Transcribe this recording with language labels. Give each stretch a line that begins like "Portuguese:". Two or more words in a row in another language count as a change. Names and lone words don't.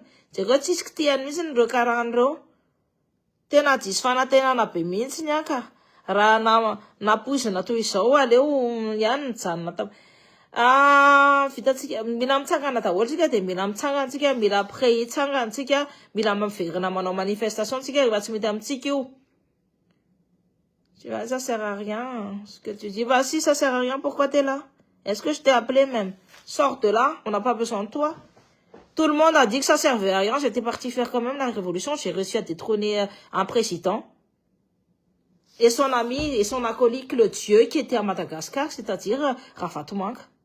Malagasy: Jereo tsisy kitiany mihitsy ny reo karan'ireo. Tena diso fanantenana be mihitsy ny anka. Raha napoizina toy izao aleo ihany nijanona tao. Vitatsika mila mitsangana daholo tsika de mila mitsangana tsika, mila pré-hitsangana tsika, mila miverina manao manifestation tsika rehefa tsy mety amintsika io.
French: Tu vois, ça sert à rien. Ce que tu dis, bah si ça sert à rien, pourquoi t'es là? Est-ce que je t'ai appelé même? Sors de là, on n'a pas besoin de toi. Tout le monde a dit que ça servait à rien. J'étais parti faire quand même la révolution. J'ai réussi à détrôner un président. Et son ami et son acolyte, le dieu qui était à Madagascar, c'est-à-dire Rafatoumanga.